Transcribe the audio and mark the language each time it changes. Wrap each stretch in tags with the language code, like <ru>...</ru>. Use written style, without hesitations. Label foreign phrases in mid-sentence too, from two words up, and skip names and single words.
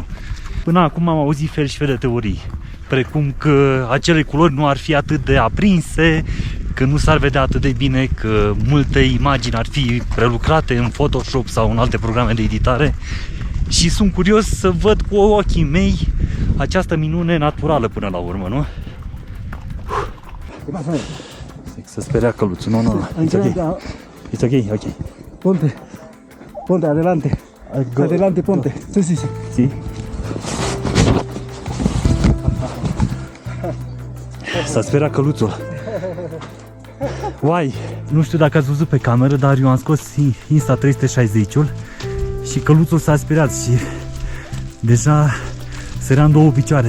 <ro>Până acum am auzit fel și fel de teorii, precum că acele culori nu ar fi atât de aprinse, că nu s-ar vedea atât de bine, că multe imagini ar fi prelucrate în Photoshop sau în alte programe de editare. Și sunt curios să văd cu ochii mei această minune naturală până la urmă, nu? Să speria căluțul, nu.</ro> <en>It's ok.</en> <es>Ponte, adelante. Adelante, ponte. Sí. Si?</es> <ro>S-a speriat căluțul. Uai, nu știu dacă ați văzut pe cameră, dar eu am scos Insta360-ul și căluțul s-a speriat și deja sărea în două picioare.</ro>